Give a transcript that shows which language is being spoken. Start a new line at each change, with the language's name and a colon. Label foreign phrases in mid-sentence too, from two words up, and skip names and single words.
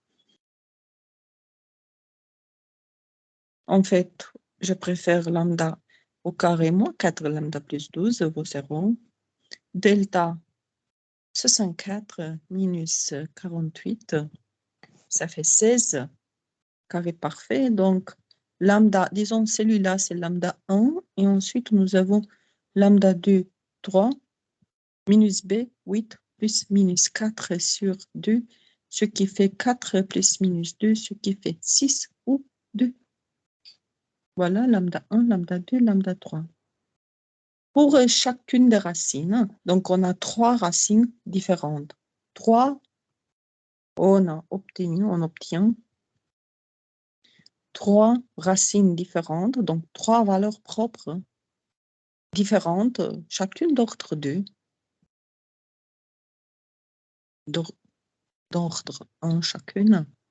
French: En fait, je préfère lambda au carré moins 4 lambda plus 12 vaut 0. Delta 64 minus 48, ça fait 16, carré parfait. Donc, lambda, disons celui-là, c'est lambda 1. Et ensuite, nous avons lambda 2, 3, minus b, 8, plus minus 4 sur 2, ce qui fait 4 plus minus 2, ce qui fait 6 ou 2. Voilà, lambda 1, lambda 2, lambda 3. Pour chacune des racines, donc on a 3 racines différentes. 3, on obtient 3 racines différentes, donc 3 valeurs propres différentes, chacune d'ordre 2, d'ordre 1 chacune.